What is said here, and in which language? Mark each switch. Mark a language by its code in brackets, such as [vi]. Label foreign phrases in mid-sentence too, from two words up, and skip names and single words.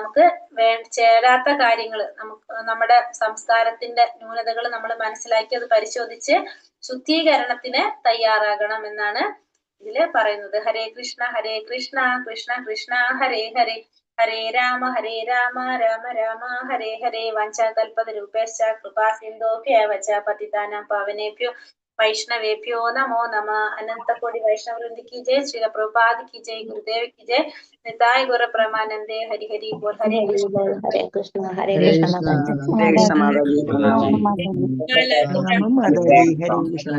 [ml] നമുക്ക് ചേരാത്ത കാര്യങ്ങൾ, നമ്മുടെ സംസ്കാരത്തിന്റെ ന്യൂനതകൾ നമ്മൾ മനസ്സിലാക്കി അത് പരിശോധിച്ച് ശുദ്ധീകരണത്തിന് തയ്യാറാകണം എന്നാണ് ഇതില് പറയുന്നത്. [sa] हरे कृष्ण कृष्ण कृष्ण हरे हरे, हरे राम राम राम हरे हरे. वाञ्छाकल्पतरूपेश्च कृपा सिन्धोभ्यव च पतितानां पावनेभ्यो वैष्णवेभ्यो नमो नमः। [hi] अनंत कोटि वैष्णव वृंद की जय, श्रील प्रभुपाद की जय, गुरुदेव की जय, [bn] নিতাই গৌর প্রেমানন্দে। হরি হরি বোল। [sa] हरे कृष्ण हरे कृष्ण हरे कृष्ण हरे कृष्ण